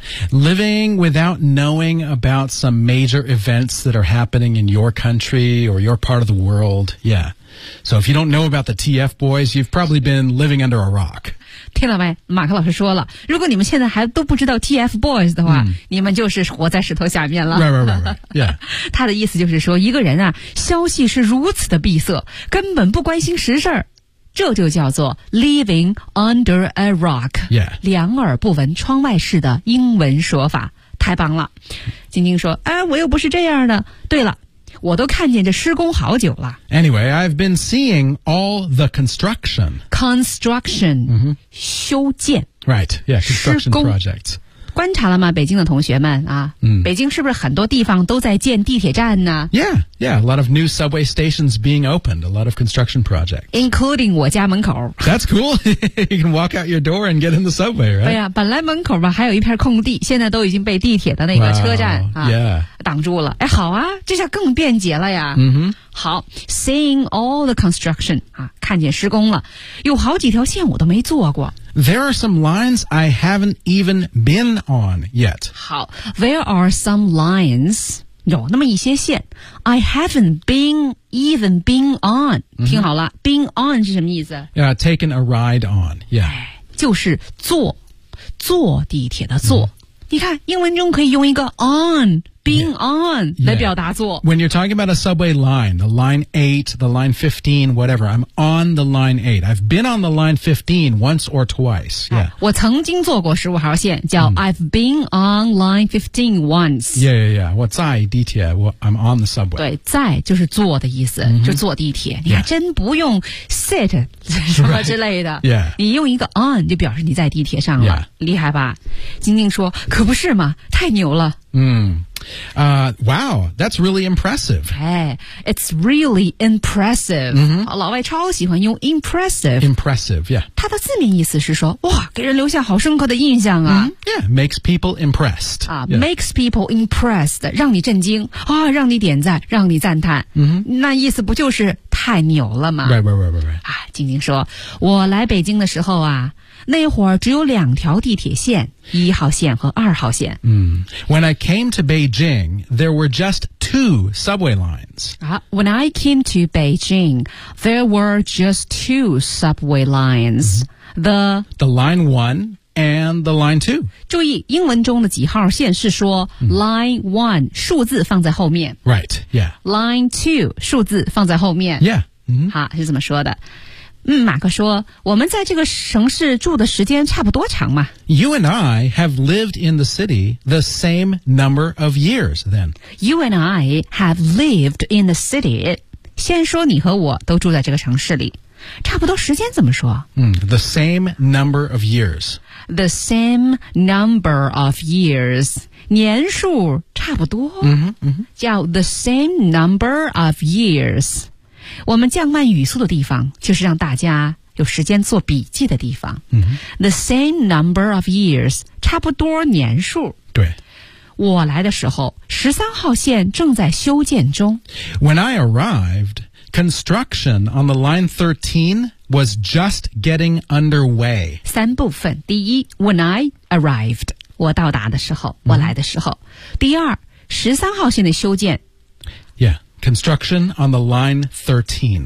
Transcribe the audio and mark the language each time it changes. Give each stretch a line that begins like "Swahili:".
English: Living without knowing about some major events that are happening in your country or your part of the world. Yeah. So if you don't know about the TF boys, you've probably been living under a rock.
Chinese: 听了没马克老师说了如果你们现在还都不知道 TF boys 的话、你们就是活在石头下面了。
English: Right.
Chinese: 他的意思就是说一个人啊消息是如此的闭塞根本不关心实事儿。这就叫做
English: living under a rock、
Chinese: 两耳不闻窗外事的英文说法太棒了晶晶说、我又不是这样的对了我都看见这施工好久了
English: Anyway, I've been seeing all the construction
Chinese: Construction、修建
English: Right, yeah, construction projects
Chinese: 观察了吗北京的同学们啊、北京是不是很多地方都在建地铁站呢
English: Yeah, a lot of new subway stations being opened, a lot of construction projects.
Chinese: Including 我家门口。
English: That's cool. You can walk out your door and get in the subway, right?
Chinese: 对呀、本来门口吧还有一片空地现在都已经被地铁的那个车站 挡住了。哎好啊这下更便捷了呀。好 ,
English: seeing all the construction,
Chinese: 啊看见施工了。有好几条线我都没坐过。
English: There are some lines I haven't even been on yet. 好 ,there are some lines...
Chinese: 有那么一些线
English: I haven't been even been on
Chinese: 听好了
English: been on
Chinese: 是什么意思
English: taken a ride on yeah
Chinese: 就是坐地铁的坐、你看英文中可以用一个 on
English: being on
Chinese: 来表达做。
English: When you're talking about a subway line, the line 8, the line 15, whatever, I'm on the line 8. I've been on the line 15 once or twice. Yeah.
Chinese: 我曾经坐过15号线叫
English: I've been on line 15 once. Yeah, yeah, yeah.
Chinese: 我在地铁
English: I'm on the subway.
Chinese: 对在就是坐的意思、mm-hmm. 就坐地铁。你还真不用 sit 什么之类的。
English: Right. Yeah.
Chinese: 你用一个 on 就表示你在地铁上了。
English: Yeah.
Chinese: 厉害吧。晶晶说可不是嘛太牛了。
English: Wow, that's really impressive. Hey, it's really impressive. Mm-hmm.
Chinese: 老外超喜欢用 impressive.
English: Impressive, yeah.
Chinese: 它的字面意思是说，哇，给人留下好深刻的印象啊。
English: Mm-hmm. Yeah, makes people impressed. Makes people impressed,
Chinese: 让你震惊啊，让你点赞，让你赞叹。 Mm-hmm. 那意思不就是太牛了吗？
English: Right.
Chinese: 啊，晶晶说，我来北京的时候啊。那会儿只有两条地铁线，一号线和二号线。
English: When I came to Beijing, there were just two subway lines. When I came to Beijing, there were just two subway lines. The line one and the line two.
Chinese: 注意，英文中的几号线是说
English: line one,
Chinese: 数字放在后面。
English: Right, yeah. Line two,
Chinese: 数字放在后面。
English: Yeah.
Chinese: 好，是怎么说的？马克说我们在这个城市住的时间差不多长嘛。
English: You and I have lived in the city the same number of years then. You and I have lived in the city.
Chinese: 先说你和我都住在这个城市里。差不多时间怎么说？
English: The same number of years. The same number of years.
Chinese: 年数差不多。 Mm-hmm, mm-hmm. 叫
English: the same number of years.
Chinese: 我们降慢语速的地方就是让大家有时间做笔记的地方、 mm-hmm.
English: The same number of years
Chinese: 差不多年数对我来的时候13号线正在修建中
English: When I arrived construction on the line 13 was just getting underway
Chinese: 三部分第一
English: When I arrived
Chinese: 我到达的时候、mm-hmm. 我来的时候第二13号线的修建
English: YeahConstruction on the line 13.